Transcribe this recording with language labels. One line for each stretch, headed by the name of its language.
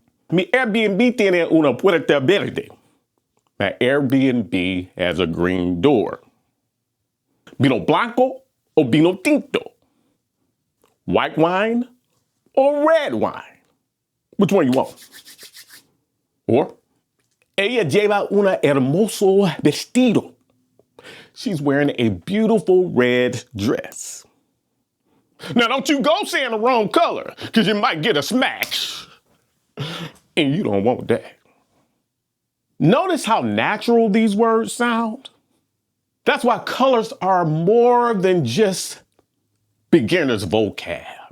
Spanish: Mi Airbnb tiene una puerta verde.
English: My Airbnb has a green door.
Spanish: Vino blanco o vino tinto?
English: White wine or red wine? Which one you want?
Spanish: Or, ella lleva un hermoso vestido.
English: She's wearing a beautiful red dress. Now, don't you go saying the wrong color, because you might get a smash. And you don't want that. Notice how natural these words sound? That's why colors are more than just beginner's vocab.